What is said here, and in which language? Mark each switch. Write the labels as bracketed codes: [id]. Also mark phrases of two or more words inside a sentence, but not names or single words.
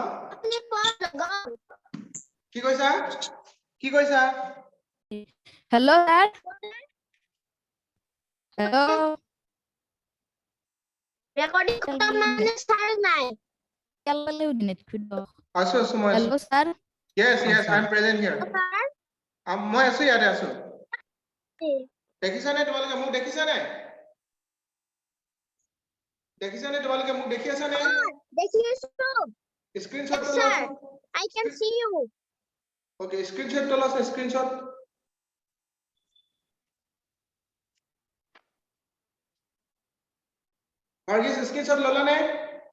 [as] আপুনি পঢ় লগাওক। কি কৈছা কি কৈছা [en] Hello, sir. Hello. [as] ৰেকৰ্ডিং কৰা মানে চাৰ নাই। আছো মই আছো [en] Hello, sir. yes I am present here [as] ছাৰ মই আছো ইয়াতে আছো দেখিছা নে তোমালোকে মোক দেখিছা নে তোমালোকে মোক দেখি আছা নে দেখি আছো। [en] স্ক্ৰিনশ্বট Yes, sir. I can see you. Okay, screenshot তোলা screenshot Varghese screenshot [as] ললা নে